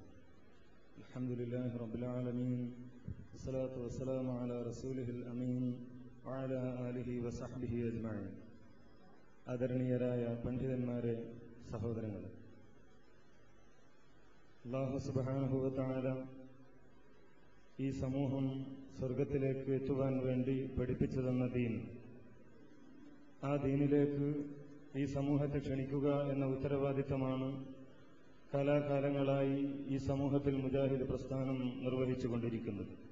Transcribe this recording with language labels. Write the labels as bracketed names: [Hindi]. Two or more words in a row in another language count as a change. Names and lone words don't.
[Arabic] الحمد لله رب العالمين والصلاة والسلام على رسوله الأمين وعلى آله وصحبه أجمعين. [Malayalam] ആദരണീയരായ പണ്ഡിതന്മാരെ, സഹോദരങ്ങളെ, അല്ലാഹു [Arabic] سبحانه وتعالى [Malayalam] ഈ സമൂഹം സ്വർഗത്തിലേക്ക് എത്തുവാൻ വേണ്ടി പഠിപ്പിച്ചു തന്ന ദീൻ, ആ ദീനിലേക്ക് ഈ സമൂഹത്തെ ക്ഷണിക്കുക എന്ന ഉത്തരവാദിത്തമാണ് കാലാകാലങ്ങളായി ഈ സമൂഹത്തിൽ മുജാഹിദ് പ്രസ്ഥാനം നിർവഹിച്ചുകൊണ്ടിരിക്കുന്നത്.